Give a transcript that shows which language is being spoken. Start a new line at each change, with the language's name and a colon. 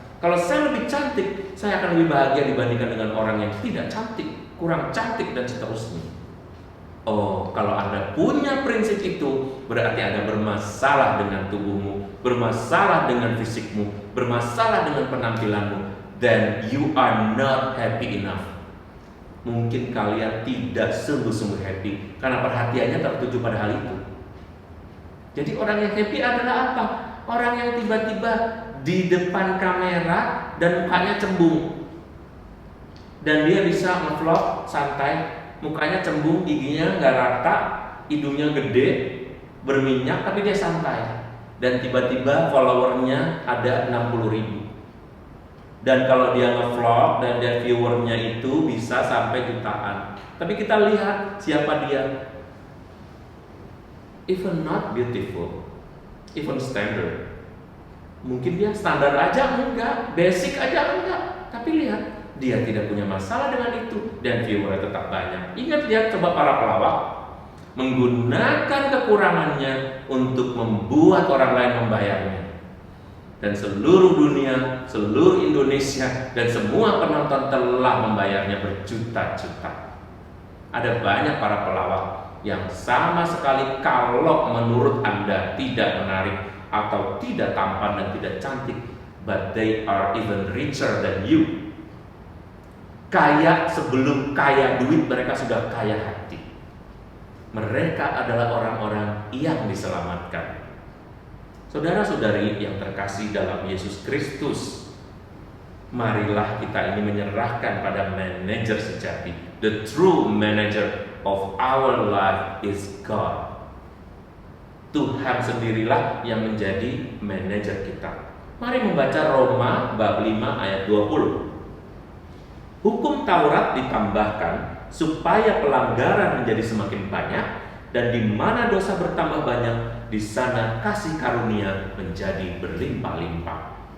Indonesian: Kalau saya lebih cantik, saya akan lebih bahagia dibandingkan dengan orang yang tidak cantik, kurang cantik dan seterusnya. Oh, kalau Anda punya prinsip itu, berarti Anda bermasalah dengan tubuhmu, bermasalah dengan fisikmu, bermasalah dengan penampilanmu.
English: Then you are not happy enough.
Indonesian: Mungkin kalian tidak sungguh-sungguh happy karena perhatiannya tertuju pada hal itu. Jadi orang yang happy adalah apa? Orang yang tiba-tiba di depan kamera dan mukanya cembung. Dan dia bisa nge-vlog santai, mukanya cembung, giginya nggak rata, hidungnya gede, berminyak, tapi dia santai. dan tiba-tiba followernya ada 60.000. Dan kalau dia nge-vlog dan dia viewernya itu bisa sampai jutaan. Tapi kita lihat siapa dia.
English: Even not beautiful, even standard.
Indonesian: Mungkin dia standar aja enggak, basic aja enggak. Tapi lihat, dia tidak punya masalah dengan itu dan viewernya tetap banyak. Ingat, lihat coba para pelawak menggunakan kekurangannya untuk membuat orang lain membayarnya. Dan seluruh dunia, seluruh Indonesia, dan semua penonton telah membayarnya berjuta-juta. Ada banyak para pelawak yang sama sekali kalau menurut Anda tidak menarik atau tidak tampan dan tidak cantik,
English: but they are even richer than you.
Indonesian: Kaya sebelum kaya duit, mereka sudah kaya hati. Mereka adalah orang-orang yang diselamatkan. Saudara-saudari yang terkasih dalam Yesus Kristus, marilah kita ini menyerahkan pada manajer sejati.
English: The true manager of our life is God.
Indonesian: Tuhan sendirilah yang menjadi manajer kita. Mari membaca Roma bab 5 ayat 20. Hukum Taurat ditambahkan supaya pelanggaran menjadi semakin banyak, dan di mana dosa bertambah banyak, di sana kasih karunia menjadi berlimpah-limpah.